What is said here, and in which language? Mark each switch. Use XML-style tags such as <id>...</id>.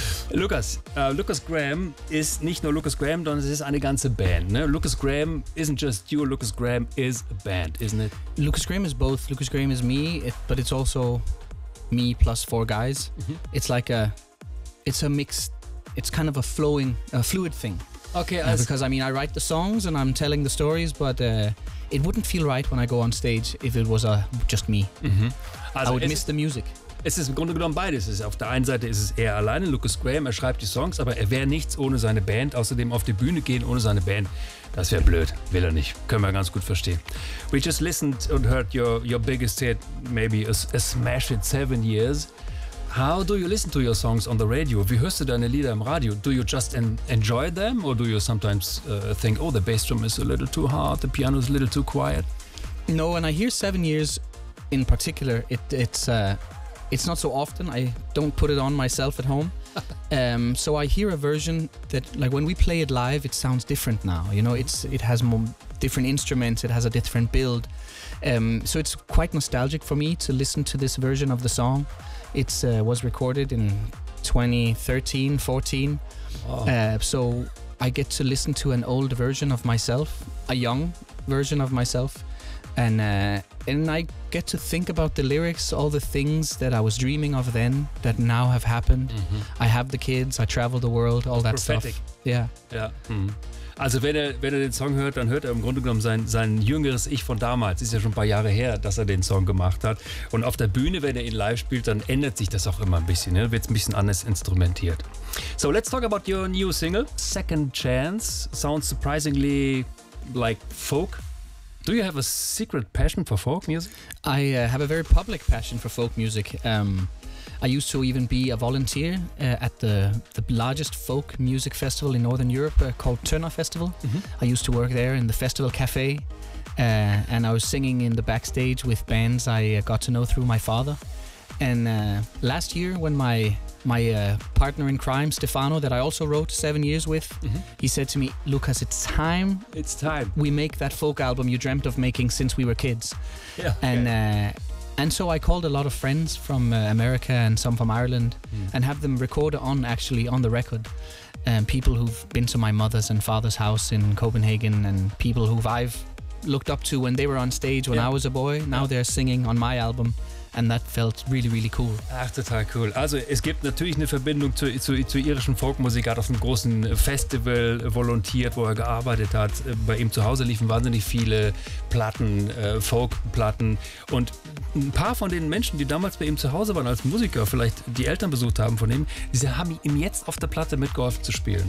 <de>Lucas Graham ist nicht nur Lucas Graham, sondern es ist eine ganze Band.</de> <en>Ne? Lucas Graham isn't just you, Lucas Graham is a band, isn't it? Lucas Graham is both. Lucas Graham is me, but it's also me plus four guys. Mm-hmm. It's like a, it's a mixed, it's kind of a flowing, a fluid thing. Okay, yeah, because I mean, I write the songs and I'm telling the stories, but it wouldn't feel right when I go on stage if it was just me. Mm-hmm. Also I would miss the music.</en> <de>Es ist im Grunde genommen beides. Auf der einen Seite ist es er alleine, Lucas Graham, er schreibt die Songs, aber er wäre nichts ohne seine Band. Außerdem auf die Bühne gehen ohne seine Band, das wäre blöd. Will er nicht. Können wir ganz gut verstehen.</de> <en>We just listened and heard your biggest hit, maybe a smash in 7 years. How do you listen to your songs on the radio?</en> <de>Wie hörst du deine Lieder im Radio?</de> <en>Do you just enjoy them or do you sometimes think, oh, the bass drum is a little too hard, the piano is a little too quiet? No, when I hear 7 years in particular, it's not so often. I don't put it on myself at home. So I hear a version that, like, when we play it live, it sounds different now. You know, it has more different instruments. It has a different build. So it's quite nostalgic for me to listen to this version of the song. It was recorded in 2013, 14. Oh. So I get to listen to an old version of myself, a young version of myself. And I get to think about the lyrics, all the things that I was dreaming of then that now have happened. Mm-hmm. I have the kids, I travel the world, all that prophetic stuff. Yeah. Yeah. Mm-hmm.</en> <de>Also wenn er den Song hört, dann hört er im Grunde genommen sein jüngeres Ich von damals. Ist ja schon ein paar Jahre her, dass er den Song gemacht hat. Und auf der Bühne, wenn er ihn live spielt, dann ändert sich das auch immer ein bisschen. Ne? Wird ein bisschen anders instrumentiert.</de> <en>So, let's talk about your new single, Second Chance. Sounds surprisingly like folk. Do you have a secret passion for folk music? I have a very public passion for folk music. I used to even be a volunteer at the largest folk music festival in Northern Europe called Turner Festival. Mm-hmm. I used to work there in the festival cafe and I was singing in the backstage with bands I got to know through my father. And last year when my partner in crime, Stefano, that I also wrote 7 years with, mm-hmm. he said to me, Lucas, it's time we make that folk album you dreamt of making since we were kids. Yeah. And okay. And so I called a lot of friends from America and some from Ireland, mm. and have them record on the record. People who've been to my mother's and father's house in Copenhagen, and people who I've looked up to when they were on stage when yeah. I was a boy. Now yeah. they're singing on my album. And that felt really, really cool.</en> <de>Ach, total cool. Also es gibt natürlich eine Verbindung zu irischen Folkmusik. Er hat auf einem großen Festival volontiert, wo er gearbeitet hat. Bei ihm zu Hause liefen wahnsinnig viele Platten, Folkplatten. Und ein paar von den Menschen, die damals bei ihm zu Hause waren als Musiker, vielleicht die Eltern besucht haben von ihm, sie haben ihm jetzt auf der Platte mitgeholfen zu spielen.</de>